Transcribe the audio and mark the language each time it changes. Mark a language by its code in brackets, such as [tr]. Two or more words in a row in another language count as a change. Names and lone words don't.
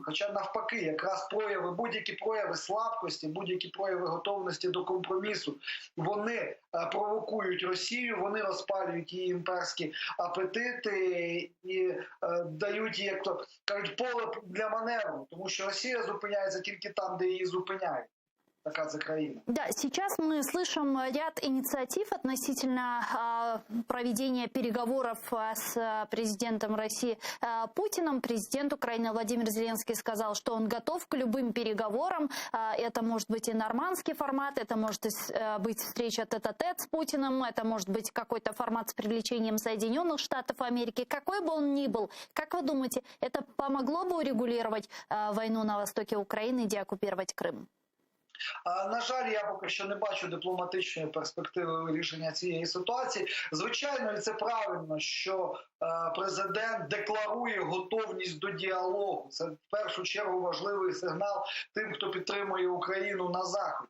[uk] Хоча навпаки, якраз будь-які прояви слабкості, будь-які прояви готовності до компромісу, вони провокують Росію, вони розпалюють її імперські апетити і дають їй, як то кажуть, поле для маневру. Тому що Росія зупиняється тільки там, де її зупиняють. Така це країна. [ru] Да, сейчас мы слышим ряд инициатив относительно проведения переговоров с президентом России Путиным. Президент Украины Владимир Зеленский сказал, что он готов к любым переговорам. Это может быть и нормандский формат, это может быть встреча тет-а-тет с Путиным, это может быть какой-то формат с привлечением Соединенных Штатов Америки. Какой бы он ни был, как вы думаете, это помогло бы урегулировать войну на востоке Украины и деоккупировать Крым? [uk] На жаль, я поки що не бачу дипломатичної перспективи вирішення цієї ситуації. Звичайно, і це правильно, що президент декларує готовність до діалогу. Це в першу чергу важливий сигнал тим, хто підтримує Україну на Заході.